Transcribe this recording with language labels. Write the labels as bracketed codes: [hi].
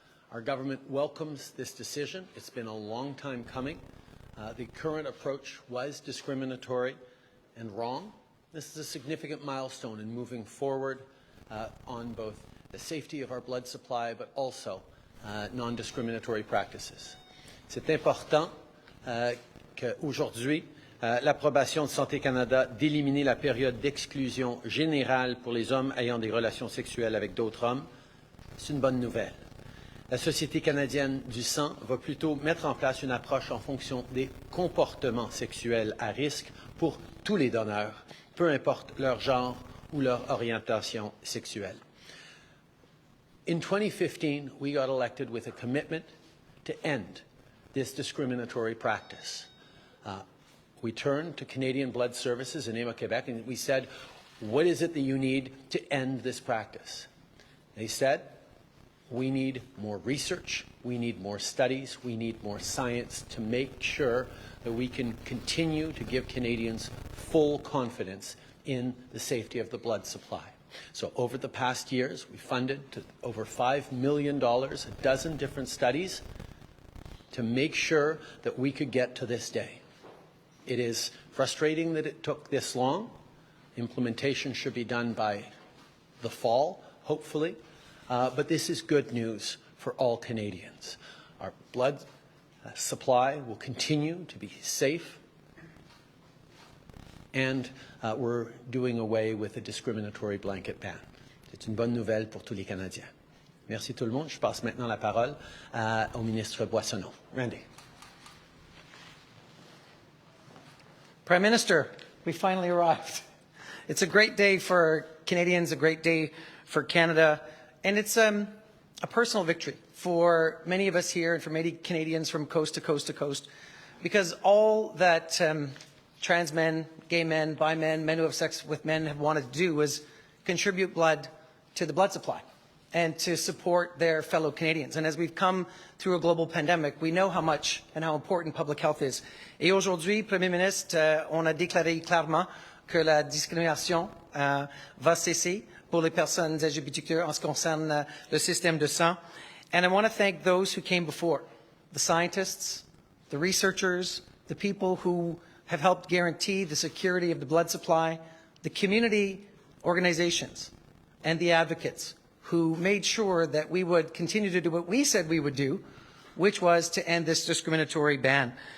[en] Our government welcomes this decision. It's been a long time coming. The current approach was discriminatory and wrong. This is a significant milestone in moving forward on both the safety of our blood supply, but also non-discriminatory practices. [fr] C'est important qu'aujourd'hui, l'approbation de Santé Canada d'éliminer la période d'exclusion générale pour les hommes ayant des relations sexuelles avec d'autres hommes, c'est une bonne nouvelle. La Société canadienne du sang va plutôt mettre en place une approche en fonction des comportements sexuels à risque pour tous les donneurs, peu importe leur genre ou leur orientation sexuelle. [en] In 2015, we got elected with a commitment to end this discriminatory practice. We turned to Canadian Blood Services in Quebec and we said, what is it that you need to end this practice? They said, we need more research, we need more studies, we need more science to make sure that we can continue to give Canadians full confidence in the safety of the blood supply. So over the past years, we funded to over $5 million, a dozen different studies, to make sure that we could get to this day. It is frustrating that it took this long. Implementation should be done by the fall, hopefully, but this is good news for all Canadians. Our blood supply will continue to be safe, and we're doing away with a discriminatory blanket ban. [fr] C'est une bonne nouvelle pour tous les Canadiens. Merci tout le monde. Je passe maintenant la parole au ministre Boissonnault. [en] Randy. Prime Minister, we finally arrived. It's a great day for Canadians, a great day for Canada, and it's a personal victory for many of us here and for many Canadians from coast to coast to coast, because all that trans men, gay men, bi men, men who have sex with men have wanted to do was contribute blood to the blood supply and to support their fellow Canadians. And as we've come through a global pandemic, we know how much and how important public health is. [fr] Et aujourd'hui, Premier ministre, on a déclaré clairement que la discrimination va cesser pour les personnes LGBTQ en ce qui concerne le système de sang. [en] And I want to thank those who came before, the scientists, the researchers, the people who have helped guarantee the security of the blood supply, the community organizations, and the advocates who made sure that we would continue to do what we said we would do, which was to end this discriminatory ban.